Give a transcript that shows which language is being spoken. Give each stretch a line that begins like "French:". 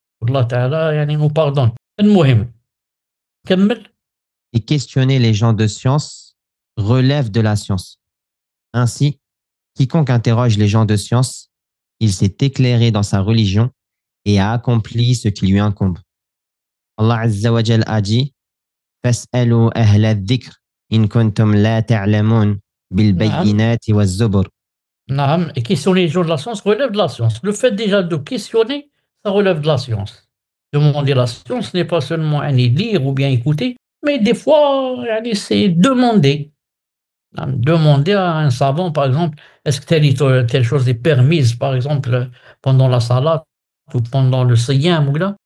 Arabic: Allah Ta'ala yani,
French: nous pardonne.
Arabic: المهم كمل.
French: Et questionner les gens de science relève de la science. Ainsi, quiconque interroge les gens de science, il s'est éclairé dans sa religion et a accompli ce qui lui incombe.
Arabic: Allah Azza wa Jal
French: a dit
Arabic: فَاسْأَلُوا أَهْلَ الذِّكْرِ إِن كُنتُمْ لَا تَعْلَمُونَ بِالْبَيِّنَاتِ وَالزُّبُرِ.
French: Naam, et questionner les gens de la science relève de la science. Le fait déjà de questionner, ça relève de la science. Demander la science n'est pas seulement lire ou bien écouter, mais des fois, c'est demander. Demander à un savant, par exemple, est-ce que telle chose est permise, par exemple, pendant la salat ou pendant le siyam ou là.